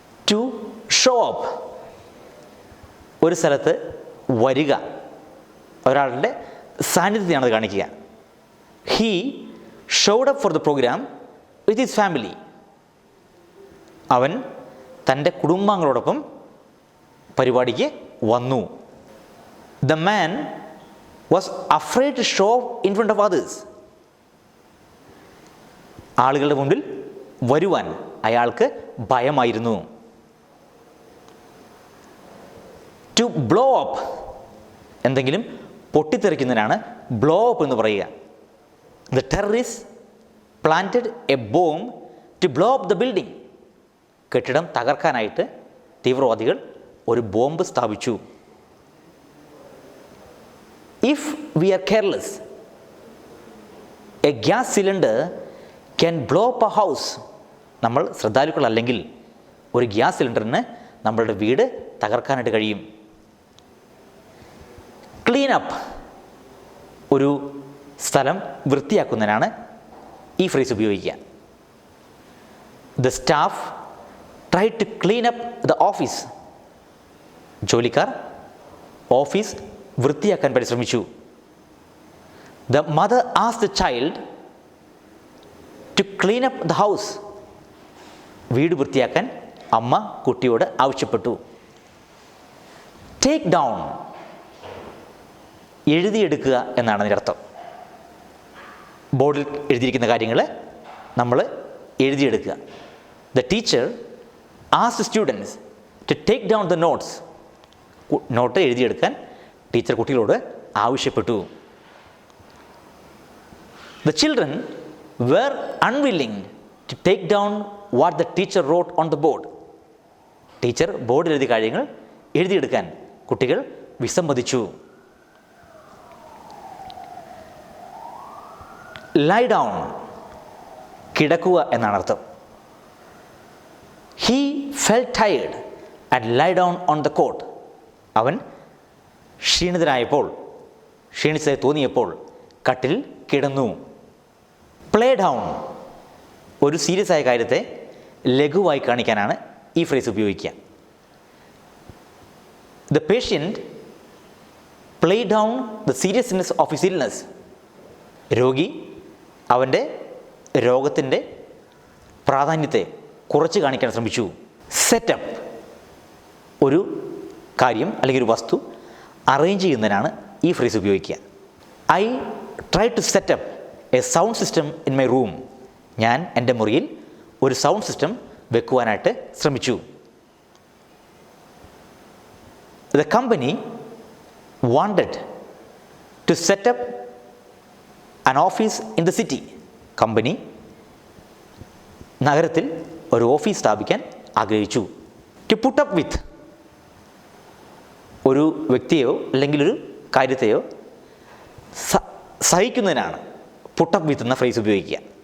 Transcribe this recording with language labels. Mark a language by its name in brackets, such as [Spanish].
[Malayalam] To show up, ഒരു സ്ഥലത്ത് വരിക, ഒരാളുടെ സാന്നിധ്യത്തെയാണ് കാണിക്കുക. [English] He showed up for the program with his family. [Malayalam] അവൻ തൻ്റെ കുടുംബാംഗങ്ങളോടൊപ്പം പരിപാടിക്ക് വന്നു. [English] The man was afraid to show in front of others. [Malayalam] ആളുകളുടെ മുമ്പിൽ വരുവാൻ അയാൾക്ക് ഭയമായിരുന്നു. To blow up, എന്തെങ്കിലും പൊട്ടിത്തെറിക്കുന്നതിനാണ് ബ്ലോ അപ്പ് എന്ന് പറയുക. [English] The terrorists planted a bomb to blow up the building. [Malayalam] കെട്ടിടം തകർക്കാനായിട്ട് തീവ്രവാദികൾ ഒരു ബോംബ് സ്ഥാപിച്ചു. [English] If we are careless, a gas cylinder can blow up a house. [Malayalam] നമ്മൾ ശ്രദ്ധാലുക്കളല്ലെങ്കിൽ ഒരു ഗ്യാസ് സിലിണ്ടറിന് നമ്മളുടെ വീട് തകർക്കാനായിട്ട് കഴിയും. ക്ലീൻ അപ്പ്, ഒരു സ്ഥലം വൃത്തിയാക്കുന്നതിനാണ് ഈ ഫ്രേസ് ഉപയോഗിക്കുക. [English] The staff try to clean up the office. [Malayalam] ജോലിക്കാർ ഓഫീസ് വൃത്തിയാക്കാൻ പരിശ്രമിച്ചു. [English] The mother asked the child to clean up the house. [Malayalam] വീട് വൃത്തിയാക്കാൻ അമ്മ കുട്ടിയോട് ആവശ്യപ്പെട്ടു. ടേക്ക് ഡൗൺ, എഴുതിയെടുക്കുക എന്നാണ് അതിൻ്റെ അർത്ഥം. ബോർഡിൽ എഴുതിയിരിക്കുന്ന കാര്യങ്ങൾ നമ്മൾ എഴുതിയെടുക്കുക. [English] The teacher asked students to take down the notes. [Malayalam] Not എഴുതിയെടുക്കാൻ teacher കുട്ടികളോട് ആവശ്യപ്പെട്ടു. [English] The children were unwilling to take down what the teacher wrote on the board. [Malayalam] Teacher ബോർഡിൽ എഴുതിയ കാര്യങ്ങൾ എഴുതിയെടുക്കാൻ കുട്ടികൾ വിസമ്മതിച്ചു. Lie down, കിടക്കുക എന്നാണ് അർത്ഥം. [English] He felt tired and lie down on the cot. [Malayalam] അവൻ ക്ഷീണിതനായപ്പോൾ, ക്ഷീണിച്ചതായി തോന്നിയപ്പോൾ കട്ടിൽ കിടന്നു. പ്ലേ ഡൗൺ, ഒരു സീരിയസ് ആയ കാര്യത്തെ ലഘുവായി കാണിക്കാനാണ് ഈ ഫ്രേസ് ഉപയോഗിക്കുക. [English] The patient play down the seriousness of his illness. [Malayalam] രോഗി അവൻ്റെ രോഗത്തിൻ്റെ പ്രാധാന്യത്തെ കുറച്ച് കാണിക്കാൻ ശ്രമിച്ചു. സെറ്റപ്പ്, ഒരു കാര്യം അല്ലെങ്കിൽ ഒരു വസ്തു അറേഞ്ച് ചെയ്യുന്നതിനാണ് ഈ ഫ്രേസ് ഉപയോഗിക്കുക. [English] I try to set up a sound system in my room. [Malayalam] ഞാൻ എൻ്റെ മുറിയിൽ ഒരു സൗണ്ട് സിസ്റ്റം വെക്കുവാനായിട്ട് ശ്രമിച്ചു. [English] The company wanted to set up an office in the city. [Malayalam] Company നഗരത്തിൽ ഒരു ഓഫീസ് സ്ഥാപിക്കാൻ ആഗ്രഹിച്ചു. ടു പുട്ട് അപ്പ് വിത്ത്, ഒരു വ്യക്തിയെയോ അല്ലെങ്കിൽ ഒരു കാര്യത്തെയോ സഹിക്കുന്നതിനാണ് പുട്ട് അപ്പ് വിത്ത് എന്ന ഫ്രേസ് ഉപയോഗിക്കുക.